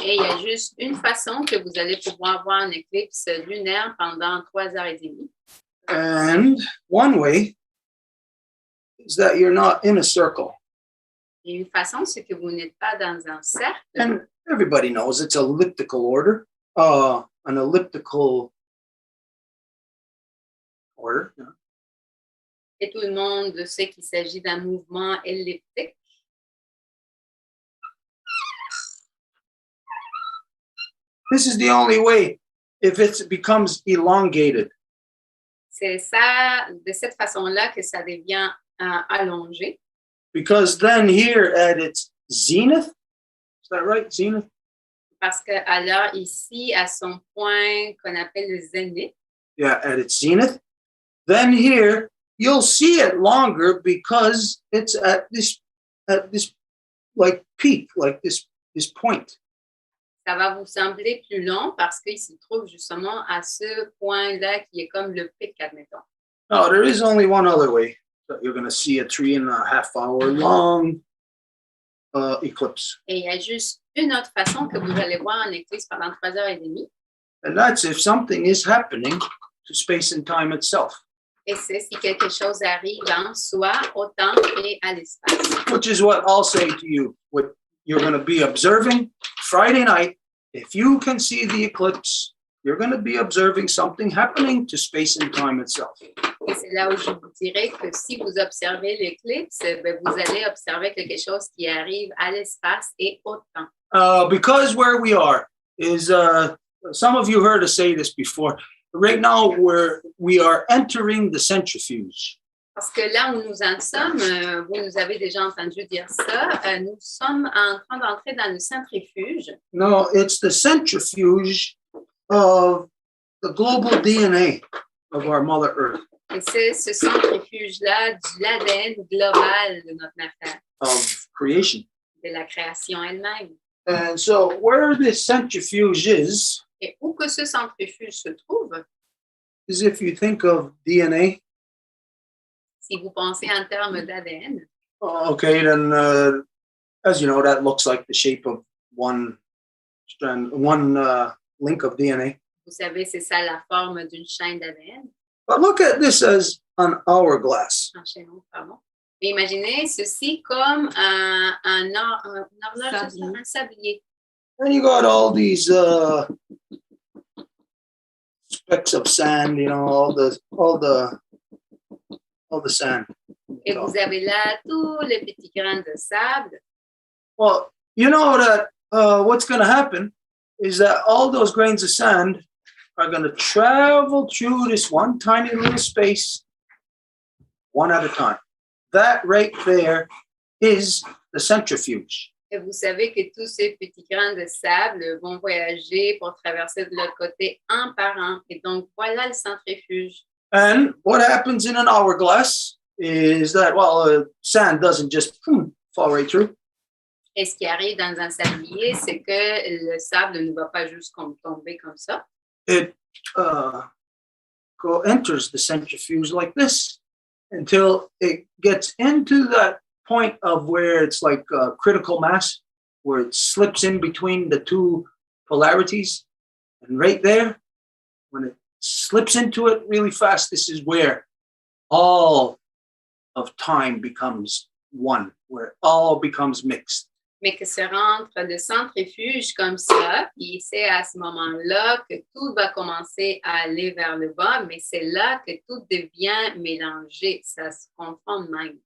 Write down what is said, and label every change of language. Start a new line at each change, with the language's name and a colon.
French: Et il y a juste une façon que vous allez pouvoir voir un éclipse lunaire pendant 3 heures et demie.
English: And one way is that you're not in a circle.
French: Et une façon, c'est que vous n'êtes pas dans un cercle.
English: And everybody knows it's elliptical order. An elliptical order. Yeah.
French: Et tout le monde sait qu'il s'agit d'un mouvement elliptique.
English: This is the only way if it becomes elongated.
French: C'est ça, de cette façon-là que ça devient allongé.
English: Because then here at its zenith, is that right, zenith?
French: Parce que alors ici, à son point qu'on appelle le zénith,
English: yeah, at its zenith, then here you'll see it longer because it's at this like peak, like this point.
French: Ça va vous sembler plus long parce qu'il se trouve justement à ce point-là qui est comme le pic, admettons.
English: No, there is only one other way that you're going to see a 3.5 hour long eclipse.
French: Et il y a juste une autre façon que vous allez voir un éclipse pendant 3 heures et demie.
English: And that's if something is happening to space and time itself.
French: Et c'est si quelque chose arrive en soi, au temps et à l'espace.
English: Which is what I'll say to you. What you're going to be observing Friday night. If you can see the eclipse, you're going to be observing something happening to space and time itself.
French: Et c'est là où je vous dirais que si vous observez l'éclipse, vous allez observer quelque chose qui arrive à l'espace et au temps.
English: Because where we are is, some of you heard us say this before. Right now, we are entering the centrifuge.
French: Parce que là où nous en sommes, vous nous avez déjà entendu dire ça, nous sommes en train d'entrer dans le centrifuge.
English: No, it's the centrifuge of the global DNA of our Mother Earth.
French: Et c'est ce centrifuge-là de l'ADN global de notre matière,
English: Of creation.
French: de la création elle-même.
English: And so where this centrifuge is
French: Et où que ce centrifuge se trouve,
English: if you think of DNA,
French: si vous pensez en termes d'ADN,
English: okay, then as you know, that looks like the shape of one strand, one link of DNA.
French: vous savez, c'est ça la forme d'une chaîne d'ADN.
English: But look at this as an hourglass.
French: Un chaînon, pardon. Et imaginez ceci comme un horloge, un sablier.
English: And you got all these specks of sand, you know, all the sand.
French: Et vous avez là tous les petits grains de sable.
English: Well, you know that what's going to happen is that all those grains of sand are going to travel through this one tiny little space, one at a time. That right there is the centrifuge.
French: Et vous savez que tous ces petits grains de sable vont voyager pour traverser de l'autre côté un par un. Et donc, voilà le centrifuge.
English: And what happens in an hourglass is that, sand doesn't just fall right through.
French: Et ce qui arrive dans un sablier, c'est que le sable ne va pas juste tomber comme ça.
English: It enters the centrifuge like this until it gets into that point of where it's like critical mass, where it slips in between the two polarities. And right there, when it slips into it really fast, this is where all of time becomes one, where it all becomes mixed.
French: Mais que se rentre le centrifuge comme ça, puis c'est à ce moment-là que tout va commencer à aller vers le bas, mais c'est là que tout devient mélangé, ça se confond même.